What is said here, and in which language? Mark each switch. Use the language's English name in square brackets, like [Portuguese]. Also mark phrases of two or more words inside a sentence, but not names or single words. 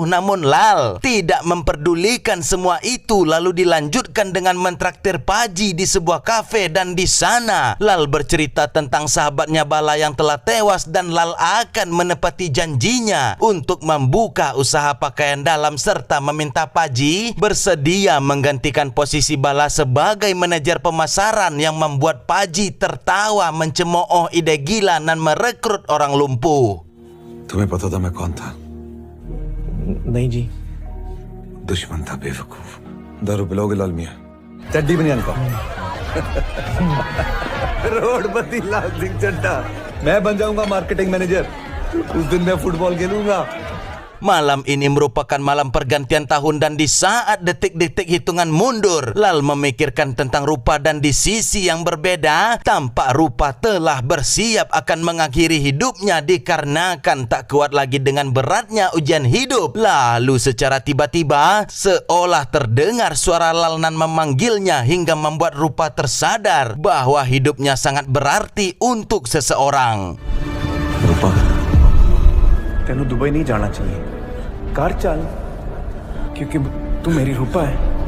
[Indonesian] Namun Lal tidak memperdulikan semua itu, lalu dilanjutkan dengan mentraktir Paji di sebuah kafe, dan di sana Lal bercerita tentang sahabatnya Bala yang telah tewas dan Lal akan menepati janjinya untuk membuka usaha pakaian dalam serta meminta Paji bersedia menggantikan posisi Bala sebagai manajer pemasaran, yang membuat Paji tertawa mencemooh ide gila dan merekrut orang lumpuh. [Hindi] तुम्हें पता था मैं कौन था? नहीं जी. दुश्मन था बेवकूफ. दारू पिलाओगे लाल मियां? चड्डी बनियान का. रोडपति लाल सिंह चड्ढा. मैं बन जाऊंगा [English] marketing manager. [Hindi] उस दिन मैं फुटबॉल खेलूंगा. [Indonesian] Malam ini merupakan malam pergantian tahun, dan di saat detik-detik hitungan mundur, Lal memikirkan tentang Rupa, dan di sisi yang berbeda tampak Rupa telah bersiap akan mengakhiri hidupnya dikarenakan tak kuat lagi dengan beratnya ujian hidup. Lalu secara tiba-tiba seolah terdengar suara Lal nan memanggilnya hingga membuat Rupa tersadar bahwa hidupnya sangat berarti untuk seseorang. [Hindi] रूपा, तेनू दुबई नहीं जाना चाहिए. कार चल, क्योंकि तू मेरी रूपा है.